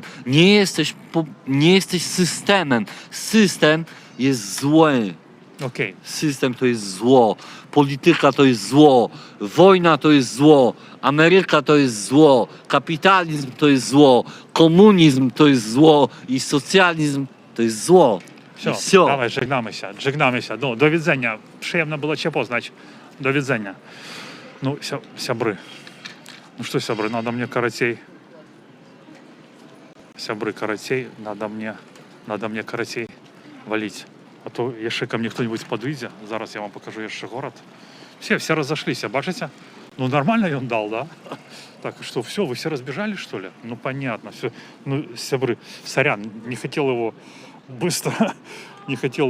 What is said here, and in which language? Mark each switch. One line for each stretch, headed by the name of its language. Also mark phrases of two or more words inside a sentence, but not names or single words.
Polish: Nie jesteś systemem. System jest zły. Okej. System to jest zło, polityka to jest zło, wojna to jest zło, Ameryka to jest zło, kapitalizm to jest zło, komunizm to jest zło i socjalizm to jest zło.
Russian: Все, давай,
Polish: żegnamy się. No, do widzenia. Przyjemno było cię poznać. Do widzenia.
Russian: Ну, сябры. Ну что, сябры, надо мне каратей. Сябры, каратей, надо мне каратей валить. А то jeszcze ко мне кто-нибудь подойдет. Зараз я вам покажу еще город. Все разошлись, бачите? Ну, нормально он дал, да? Так, что, все, вы все разбежались, что ли? Ну, понятно, все. Ну, сябры, сорян, не хотел его быстро, не хотел.